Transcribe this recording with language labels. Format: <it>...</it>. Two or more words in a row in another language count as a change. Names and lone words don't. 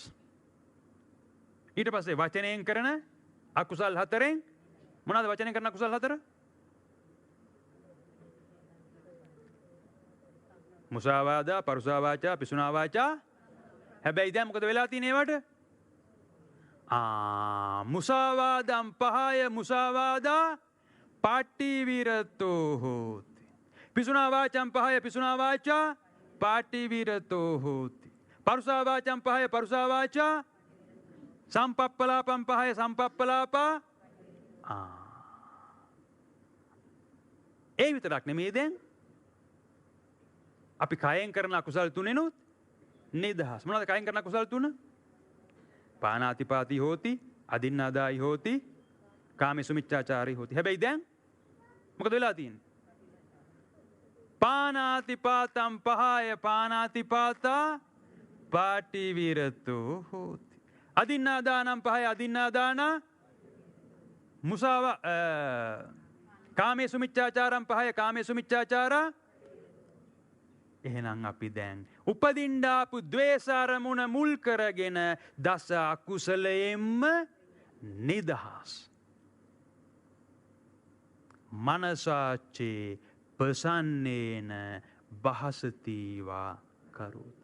<si>ඊට පස්සේ වචනයෙන් කරන අකුසල් හතරෙන් මොනවාද වචනයෙන් කරන අකුසල් හතර?</si> <pi>මුසාවාදා, පරුසා වාචා, පිසුනා වාචා,</pi> <si>හැබැයි දැන් මොකද වෙලා තියෙන්නේ ඒවට?</si> <pi>මුසාවාදම් පහය මුසාවාදා පාටිවිරතෝ හෝති. පිසුනා වාචම් පහය පිසුනා වාචා පාටිවිරතෝ හෝති. පරුසා වාචම් පහය පරුසා වාචා සම්පප්පලාපම් පහය සම්පප්පලාපා.</pi> <si>ඒ විතරක් නෙමේ දැන් අපි කයෙන් කරන අකුසල් තුනෙනුත් නිදහස්. මොනවද කයෙන් කරන අකුසල් තුන?</si> <pi>පානාතිපාති හෝති, අදින්නාදායි හෝති, කාමේසු මිච්ඡාචාරී හෝති.</pi> <si>හැබැයි දැන් මොකද වෙලා තියෙන්නේ?</si> <pi>පානාතිපාතම් පහය පානාතිපාතා පාටිවිරතෝ හෝති. අදින්නාදානම් පහය අදින්නාදානා මුසාවා කාමේසු මිච්ඡාචාරම් පහය කාමේසු මිච්ඡාචාරා.</pi> <si>එහෙනම් අපි දැන් උපදින්ඩාපු ද්වේෂාරමුණ මුල් කරගෙන දස අකුසලයෙන්ම නිදහස්.</si> <pi>මනසාචේ පසන්නේන බහසතිවා කරෝති.</pi>